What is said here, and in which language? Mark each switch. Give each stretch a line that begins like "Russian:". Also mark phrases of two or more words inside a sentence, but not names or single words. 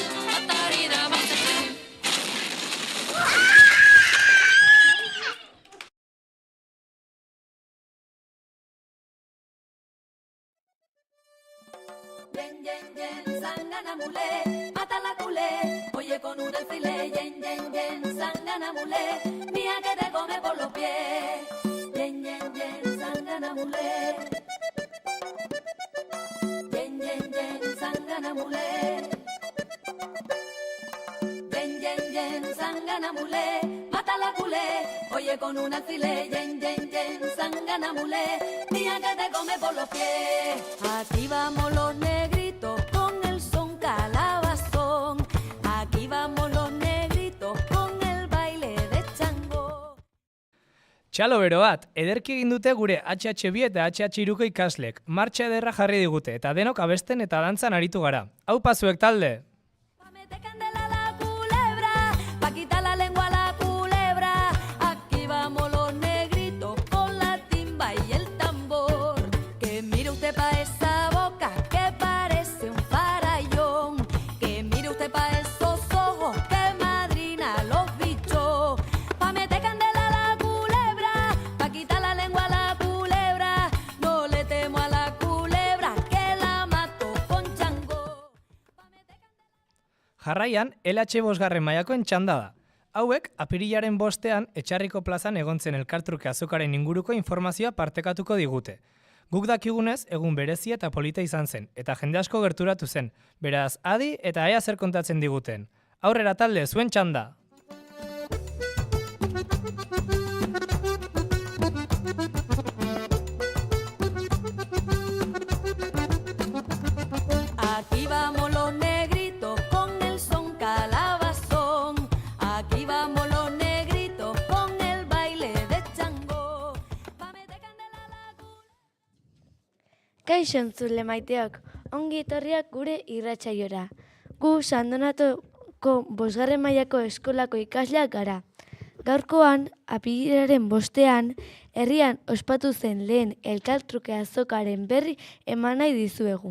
Basque: Batari da bat zaintzen.
Spanish: Yen, yen, yen, sangana mule, mata la culé, oye con un alfile, yen, yen, yen, sangana mule, mía que te come por los pies. Yen, yen, yen, sangana mule. Yen, yen, yen, sangana mule. Yen, yen, yen, sangana mule, mata la culé, oye con un alfile, yen, yen, yen, sangana mule, mía que te come por los pies. Aquí vamos los negritos con el son calabazón, aquí vamos los negritos con el baile de Chango.
Basque: Txalo bero bat, ederki egin dute gure HH2 eta HH3ko ikaslek. Martxa ederra jarri digute eta denok abesten eta dantzan aritu gara. Hau pazuek talde!
Spanish: Pa meter candela a la culebra, pa quitar la lengua a la culebra, aquí vamos los negritos con la timba y el tambor. Que mire usted pa esa boca que parece un farallón, que mire usted pa esos ojos que madrina los bichos. Pa meter candela a la culebra, pa quitar la lengua a la culebra, no le temo a la culebra que la mato con Chango.
Basque: Jarraian, LH bosgarren mailakoen txanda da. Hauek, apirilaren 5ean Etxarriko plazan egontzen elkartruke azokaren inguruko informazioa partekatuko digute. Guk dakigunez, egun berezia eta polita izan zen, eta jende asko gerturatu zen. Beraz, adi eta ea zer kontatzen diguten. Aurrera talde, zuen txanda!
Spanish: Aquí vamos los negritos con el son calabazón, aquí vamos los negritos con el baile de Chango. Pa meter candela a la
Basque: Kaixo entzule maiteok, ongi etorriak gure irratsaiora. Gu ko 5. mailako eskolako ikasleak gara. Gaurkoan, apirilaren 5ean, herrian ospatu zen lehen elkartruke azokaren berri eman nahi dizuegu.